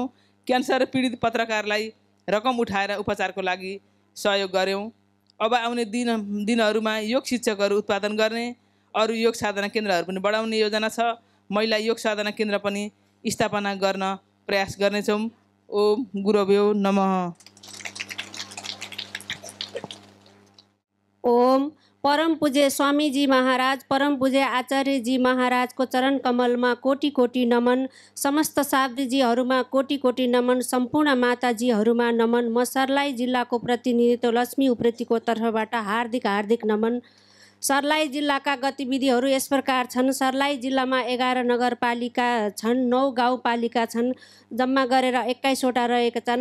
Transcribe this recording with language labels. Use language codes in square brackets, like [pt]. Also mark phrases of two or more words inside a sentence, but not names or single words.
[ne] क्यान्सर पीडित पत्रकारलाई रकम उठाएर उपचारको लागि सहयोग गऱ्यौँ। अब आउने दिनहरूमा योग शिक्षकहरू उत्पादन गर्ने, अरू योग साधना केन्द्रहरू पनि बढाउने योजना छ। महिला योग साधना केन्द्र पनि स्थापना गर्न प्रयास गर्नेछौँ। [sa] ओम गुरुभ्यो नमः। [ne] ओम परम पूज्य स्वामीजी महाराज, परम पूज्य आचार्यजी महाराजको चरण कमलमा कोटि कोटि नमन। समस्त साधुजीहरूमा कोटि कोटि नमन। सम्पूर्ण माताजीहरूमा नमन। म सर्लाही जिल्लाको प्रतिनिधित्व लक्ष्मी उप्रेतीको तर्फबाट हार्दिक हार्दिक नमन। सर्लाही जिल्लाका गतिविधिहरू यस प्रकार छन्। सर्लाही जिल्लामा 11 नगरपालिका छन्, 9 गाउँपालिका छन्, जम्मा गरेर 21वटा रहेका छन्।